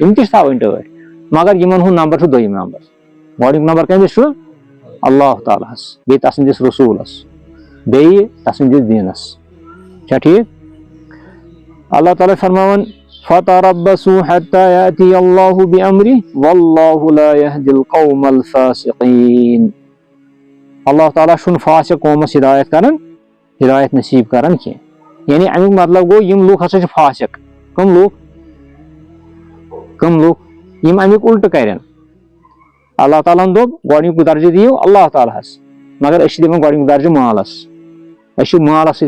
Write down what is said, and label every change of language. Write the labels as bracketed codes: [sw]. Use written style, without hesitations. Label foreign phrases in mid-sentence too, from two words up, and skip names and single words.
[ks] یِم تہِ چھِ تھاوٕنۍ ٹٲٹھۍ مگر یِمن ہُنٛد نمبر چھُ دوٚیِم نمبر. گۄڈٕنیُک نمبر کٔمِس چھُ اللہ تعالیٰ ہس بیٚیہِ تسٕنٛدِس رسوٗلس بیٚیہِ تسٕنٛدِس دیٖنس. چھا ٹھیٖک. اللہ تعالیٰ چھُ فرماوان [ar] فتربصوا حتى يأتي الله بأمره والله لا يهدي القوم الفاسقين. [ks] اللہ تعالیٰ چھُنہٕ فاسق قومس ہدایت کران ہدایت نصیب کران کینٛہہ. یعنی امیُک مطلب گوٚو یِم لُکھ ہسا چھِ فاسق. کٕم لُکھ یم امیک الٹ کرن اللہ تعالیٰ ہن دوٚپ گۄڈنیُک درجہٕ دِیِو اللہ تعالیٰ ہس مگر أسۍ چھِ دِوان گۄڈنیُک درجہٕ مالس أسۍ چھِ مالس سۭتۍ